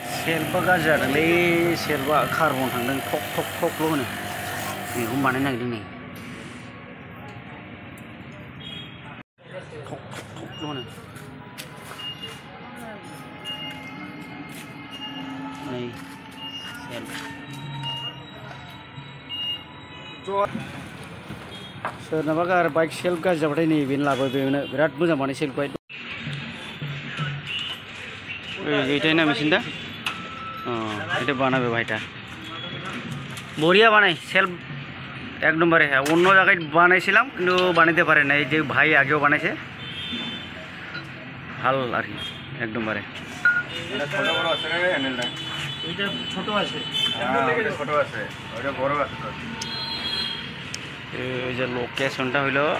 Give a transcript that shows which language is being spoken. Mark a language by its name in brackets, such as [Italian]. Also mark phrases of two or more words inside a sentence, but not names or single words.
[Bodo] सेलबा गाज्रि जादोंलै सेलबा कार्बन थांदों थक थक थकल' होनो बेखौ बानायनो नागिरदों नै थक थक थकल' होनो नै सेल सोरनाबा गारि बाइक सेल्फ गाज्रि जाबाथाय नै बेनो लाबो बेनो बिराद मोजां बानाय सेल्फखौहाय [Bangla] এইটাই না মেশিনটা এটা বানাবে ভাইটা বড়িয়া বানাই সেলফ এক নম্বরে হ্যাঁ অন্য জায়গায় বানাইছিলাম কিন্তু বানাইতে পারে না এই যে ভাই আগেও বানাইছে ভাল আর কি এক নম্বরে ছোট আছে এই যে লোকেশনটা হইল